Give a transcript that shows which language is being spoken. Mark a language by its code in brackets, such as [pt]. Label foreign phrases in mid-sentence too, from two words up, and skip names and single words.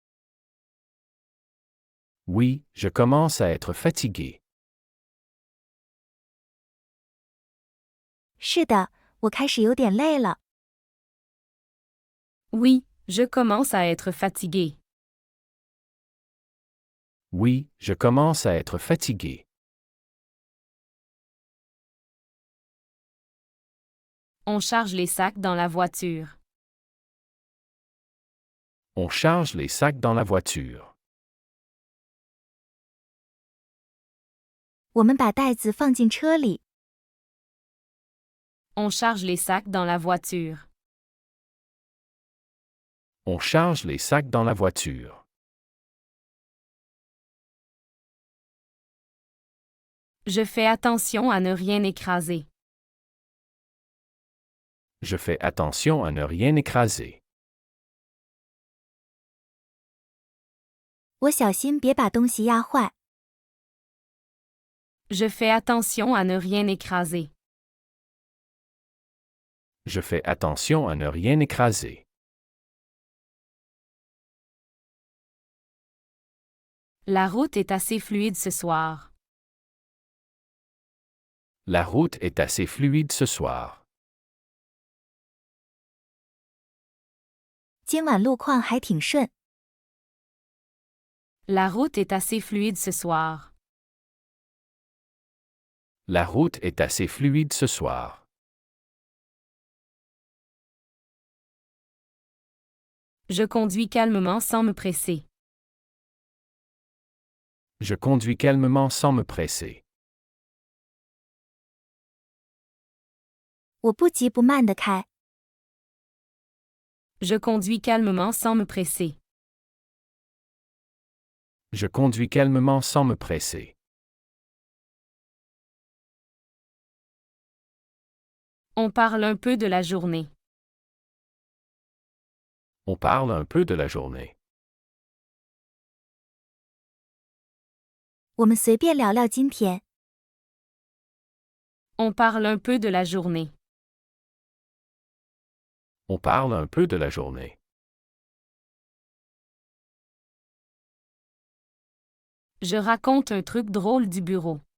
[fr] Oui, je commence à être fatigué. [zh] 是的，我开始有点累了。 [fr] Oui, je commence à être fatigué. Oui, je commence à être fatigué. On charge les sacs dans la voiture. On charge les sacs dans la voiture. [zh] 我们把袋子放进车里。 [fr] On charge les sacs dans la voiture. On charge les sacs dans la voiture. Je fais attention à ne rien écraser. Je fais attention à ne rien écraser. [zh] 我小心别把东西压坏。 [fr] Je fais attention à ne rien écraser. Je fais attention à ne rien écraser. La route est assez fluide ce soir. La route est assez fluide ce soir. [zh] 今晚路况还挺顺。 [fr] La route est assez fluide ce soir. La route est assez fluide ce soir. Je conduis calmement sans me presser. Je conduis calmement sans me presser. [zh] 我不急不慢地开。 [fr] Je conduis calmement sans me presser. Je conduis calmement sans me presser. On parle un peu de la journée. On parle un peu de la journée. [zh] 我们随便聊聊今天。 [fr] On parle un peu de la journée. On parle un peu de la journée. Je raconte un truc drôle du bureau.